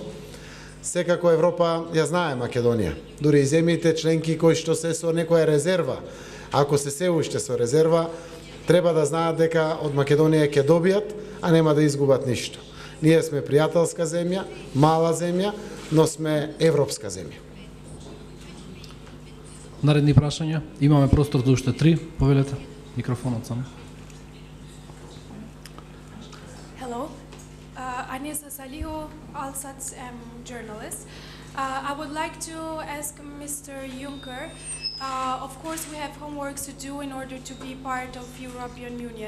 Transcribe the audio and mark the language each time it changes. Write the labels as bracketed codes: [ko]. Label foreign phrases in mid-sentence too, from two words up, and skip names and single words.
[mk] Секако Европа ја знае Македонија. Дури и земјите членки кои што се со некоја резерва, ако се уште со резерва, треба да знаат дека од Македонија ќе добијат, а нема да изгубат ништо. Ние сме пријателска земја, мала земја, но сме европска земја. Наредни прашања. Имаме простор за уште 3. Повелете микрофонот само. [en] Hello, Anisa Salihu, Alsat, journalist. I would like to ask Mr. Juncker. Of course, we have homework to do in order to be part of European Union.